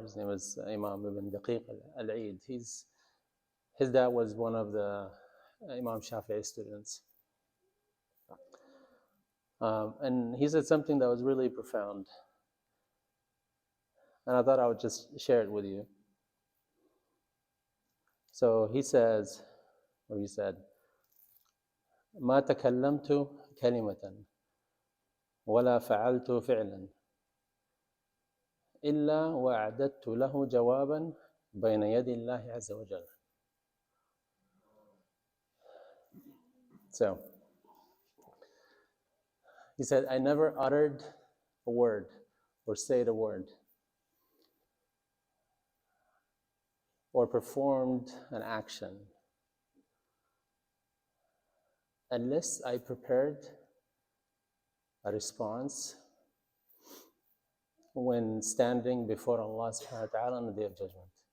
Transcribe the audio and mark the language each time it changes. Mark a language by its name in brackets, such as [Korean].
[English] His name is Imam Daqiq, العيد. His dad was one of the Imam Shafi'i students. And he said something that was really profound. And I thought I would just share it with you. [Arabic] So he said, ما تكلمت كلمة ولا فعلت فعلا إلا وأعددت له جوابا بين يدي الله عز وجل. [English] So he said, I never uttered a word or said a word or performed an action unless I prepared a response when standing before Allah SWT on the Day of Judgment.